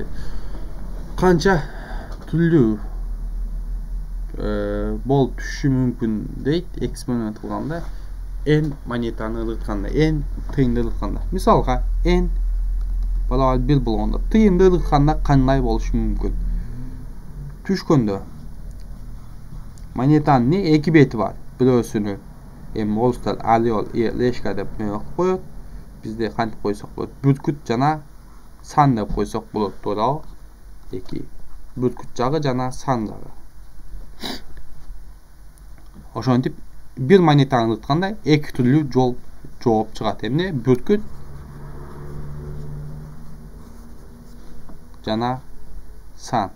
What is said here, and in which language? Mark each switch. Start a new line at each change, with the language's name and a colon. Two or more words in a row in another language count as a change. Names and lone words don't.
Kyrgyz: Канча түрлүү болуп түшүшү мүмкүн дейт эксперимент кылганда, n монетаны ыргытканда, n тыйынды ыргытканда. Мисалга n балагы 1 болгондо тыйынды ыргытканда кандай болушу мүмкүн? Түшкөндө монетанын 2 бети бар. Бирөөсүнү орустар
Russian: алиол, лешка
Kyrgyz: деп коет. Бизде кантип койсок болот. Бүркүт жана сан деп койсок болот, туурабы? 2. Бүркүт жагы жана сан жагы. Ошентип бир монетаны ыргытканда 2 түрлүү жол жооп чыгат. Эмне? Бүркүт жана сан.